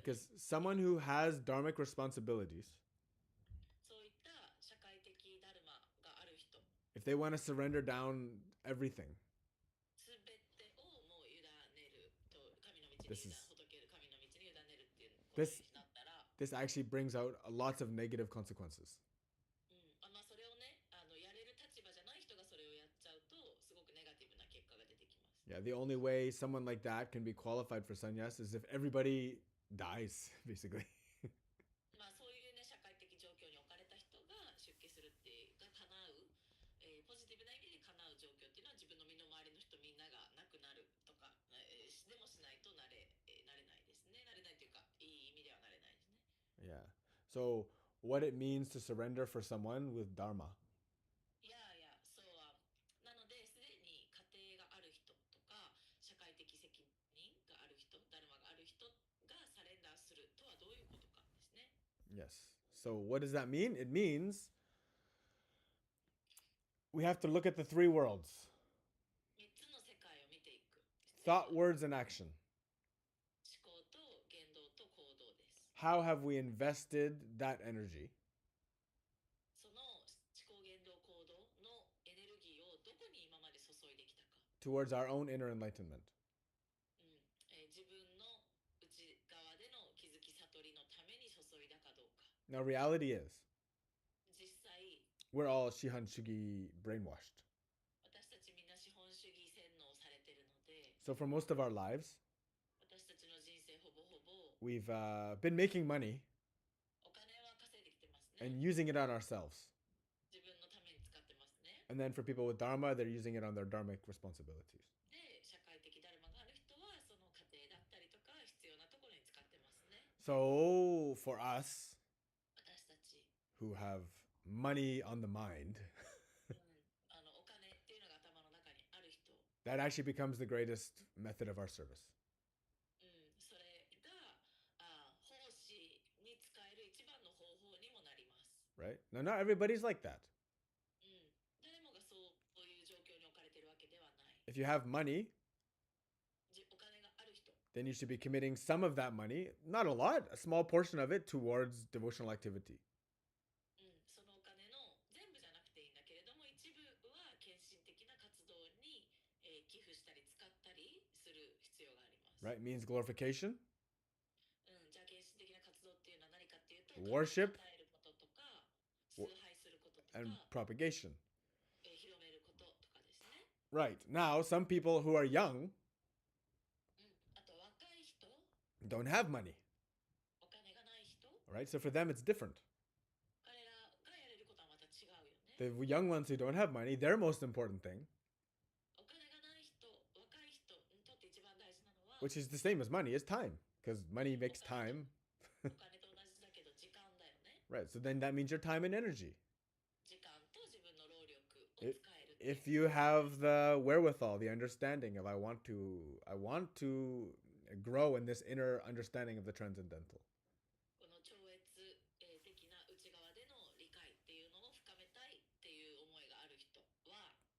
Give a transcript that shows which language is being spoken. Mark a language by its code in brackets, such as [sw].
[en] because someone who has dharmic responsibilities, [ja] そういった社会的ダルマがある人、 [en] if they want to surrender down everything, [ja] すべてをもう委ねると、神の道に [en] This is- [ja] ほどける、神の道に委ねるっていうことになったら、 [en] this actually brings out lots of negative consequences. [ja] まあそれをねやれる立場じゃない人がそれをやっちゃうとすごくネガティブな結果が出てきます。 [en] Yeah, the only way someone like that can be qualified for sannyas is if everybody dies, basically. [ja] まあそういうね社会的状況に置かれた人が出家するってが叶う、ポジティブな意味で叶う状況っていうのは自分の身の回りの人みんなが亡くなるとか、でもしないとなれないですね。なれないというかいい意味ではなれないですね。 [en] Yeah. So what it means to surrender for someone with dharma. [ja] いやいや、そうはなので、すでに家庭がある人とか社会的責任がある人、ダルマがある人がサレンダーするとはどういうことかですね。 [en] Yes. So what does that mean? It means we have to look at the three worlds: [ja] 3つの世界を見ていく。 [en] thought, words, and action. [ja] 思考と言動と行動です。 [en] How have we invested that energy [ja] その思考言動行動のエネルギーをどこに今まで注いできたか、 [en] towards our own inner enlightenment? [ja] 自分の内側での気づき悟りのために注いだかどうか。 [en] Now, reality is [ja] 実際 [en] we're all Shihan Shugi brainwashed. [ja] 私たちみんな資本主義洗脳されてるので、 [en] So for most of our lives, [ja] 私たちの人生ほぼほぼ [en] we've been making money [ja] お金は稼いできてますね。 [en] and using it on ourselves. [ja] 自分のために使ってますね。 [en] And then for people with dharma, they're using it on their dharmic responsibilities. [ja] で、社会的ダルマがある人は、その家庭だったりとか、必要なところに使ってますね。 [en] So for us [ja] 私たち、 [en] who have money on the mind, [ja] お金っていうのが頭の中にある人、 [en] that actually becomes the greatest method of our service. [ja] それが奉仕に使える一番の方法にもなります。 [en] Right? Now, not everybody's like that. [ja] 誰もがそういう状況に置かれているわけではない。 [en] If you have money, [ja] お金がある人、 [en] then you should be committing some of that money, not a lot, a small portion of it towards devotional activity. [ja] そのお金の全部じゃなくていいんだけれども、一部は献身的な活動に、寄付したり使ったりする必要があります。 [en] Right? Means glorification, [ja] じゃあ献身的な活動っていうのは何かっていうと、 [en] worship, [ja] 与えることとか、崇拝することとか、 [en] and propagation. [ja] 広めることとかですね。 [en] Right. Now, some people who are young [ja] あと若い人、 [en] don't have money. [ja] お金がない人、 [en] Right? So for them, it's different. [ja] 彼らがやれることはまた違うよね。 [en] The young ones who don't have money, their most important thing, [ja] お金がない人、若い人にとって一番大事なのは、 [en] which is the same as money, is time. Because money makes time. [ja] お金と同じだけど時間だよね。 [en] Right. So then that means your time and energy. [ja] 時間と自分の労力を使えるっていう。 [en] If you have the wherewithal, the understanding of I want to grow in this inner understanding of the transcendental, [ja] この超越的な内側での理解っていうのを深めたいっていう思いがある人は、